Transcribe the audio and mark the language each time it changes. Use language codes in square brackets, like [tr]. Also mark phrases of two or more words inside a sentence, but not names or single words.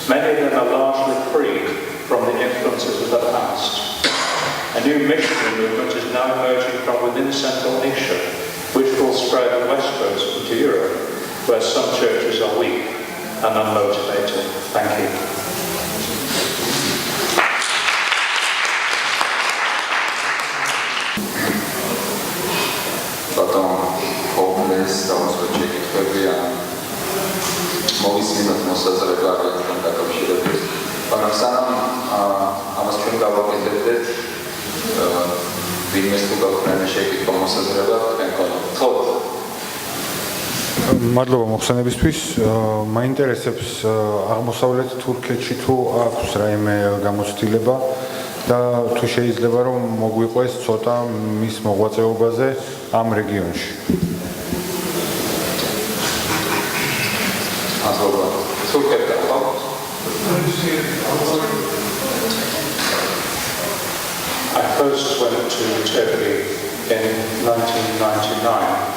[en] Many of them are largely free from the influences of the past. A new missionary movement is now emerging from within Central Asia, which will spread westwards into Europe, where some churches are weak and unmotivated. Thank you. [ka] ქოუფლეის დაუსვეთში კითხვებია მოვისმინოთ მოსაზრება აქედან დაკავშირებით. მაგრამ სანამ ამას ჩვენ გავაკეთებდეთ, ვინმეს თუ გაქვთ შეკითხვა მოსაზრება, თქვენ გქონდათ. მადლობა მოხსენებისთვის. მაინტერესებს აღმოსავლეთ თურქეთში თუ აქვს რაიმე გამოცდილება და თუ შეიძლება რომ მოგვიყვეს ცოტა მის მოღვაწეობაზე ამ რეგიონში. [en] I first went to Turkey in 1999.